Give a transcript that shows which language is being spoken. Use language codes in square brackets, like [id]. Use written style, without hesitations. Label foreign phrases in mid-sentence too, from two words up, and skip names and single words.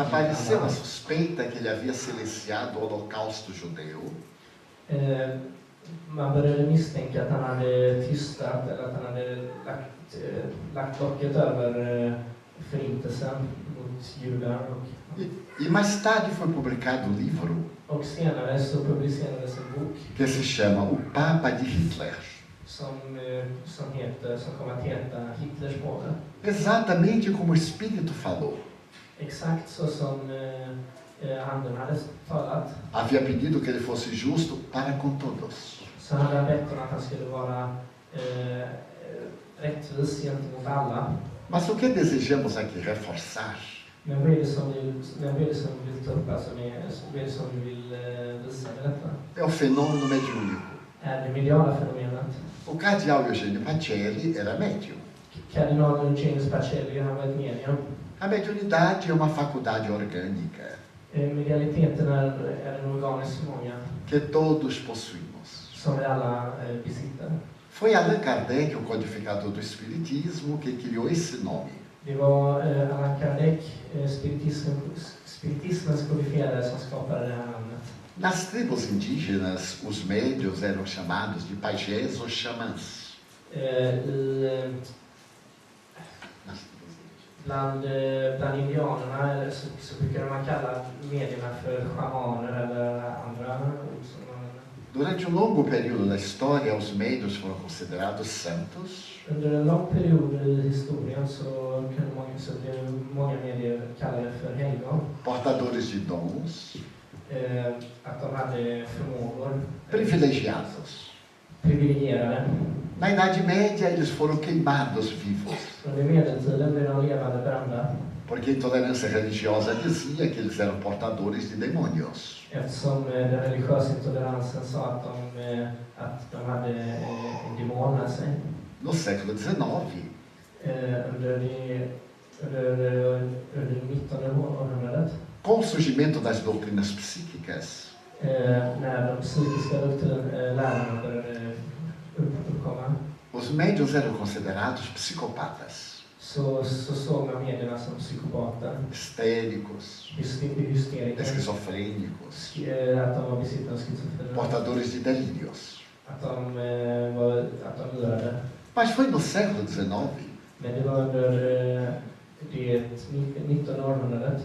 [pt] Apareceu a suspeita que ele havia silenciado o holocausto judeu. [sv] Man började misstänka att han hade tystat eller att han hade lagt locket över förintelsen mot judar. [pt] E mais tarde foi publicado um livro [sv] Och senare så publicerades en bok [pt] que se chama O Papa de Hitler. [sv] som kom att heta Hitlers påve. [pt] Exatamente como o Espírito falou. [sv] Exakt så som anden hade talat. [pt] Havia pedido que ele fosse justo para com todos. [sv] Så hade han bett om att han skulle vara rättvis gentemot alla. [pt] Mas o que desejamos aqui reforçar [sv] Men vad är det som vi vill ta upp? Alltså vad är det som vi vill visa med detta? [pt] é o fenômeno mediúnico. [sv] Är det mediala fenomenet? [pt] O cardeal Eugênio Pacelli era médium. [sv] Kardinal Eugenius Pacelli, han var ett medium. [pt] A mediunidade é uma faculdade orgânica [sv] Medialiteten är en organisk förmåga [pt] que todos possuímos. [sv] som vi alla besitter. [pt] Foi Allan Kardec, o codificador do Espiritismo, que criou esse nome. [sv] Det var Allan Kardec, spiritismens kodifierare, som skapade det här namnet. [pt] Nas tribos indígenas, os médios eram chamados de pajés ou xamãs. [sv] Bland indianerna så brukar man kalla medierna för schamaner eller andra ord som man [pt] Durante um longo período da história, os médios foram considerados santos. [sv] Under en lång period i historien så blev många medier kallade för helgon. [pt] Portadores de dons. [sv] Att de hade förmågor. [pt] Privilegiados. [sv] Privilegierade. [pt] Na Idade Média, eles foram queimados vivos. [sv] Under medeltiden blev de levande brända. [pt] Porque a intolerância religiosa dizia que eles eram portadores de demônios. [sv] Eftersom den religiösa intoleransen sa att de hade en demon med sig. [pt] No século XIX, [sv] Under 1900 århundradet. [pt] com o surgimento das doutrinas psíquicas, [sv] När de psykiska lärarna började uppkomma. [pt] os médiuns eram considerados psicopatas, [sv] Så såg man medierna som psykopater, [pt] histéricos, [sv] hysteriker, [pt] esquizofrênicos, [sv] att de var besittare av schizofreni, [pt] portadores de delírios. [sv] att de lurade. [pt] Mas foi no século XIX [sv] Men det var under det 19 århundradet